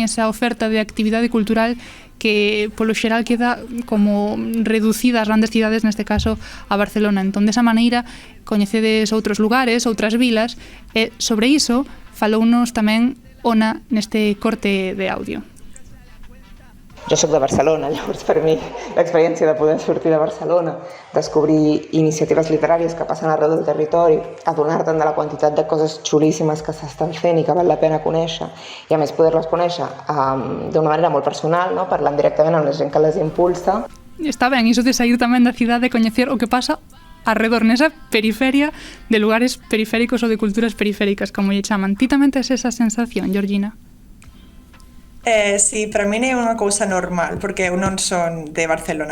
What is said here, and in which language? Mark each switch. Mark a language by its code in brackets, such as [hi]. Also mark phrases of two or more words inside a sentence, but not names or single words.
[gl] Esa oferta de actividade cultural que polo xeral queda como reducida ás grandes cidades, neste caso a Barcelona. Entón, desa maneira, coñecedes outros lugares, outras vilas, e sobre iso falounos tamén Ona neste corte de audio. [ca] Jo soc de Barcelona, llavors per mi l'experiència de poder sortir de Barcelona, descobrir iniciatives literàries que passen arreu del territori, adonar-te'n de la quantitat de coses xulíssimes que s'estan fent i que val la pena conèixer, i a més poder-les conèixer d'una manera molt personal, no? Parlant directament amb la gent que les impulsa. [gl] Está ben, iso de sair tamén da cidade e coñecer o que pasa arredor nesa periferia de lugares periféricos ou de culturas periféricas, como lle chaman. Ti tamén tes esa sensación, Georgina? Sí, para min é unha cousa normal, porque eu non son de Barcelona.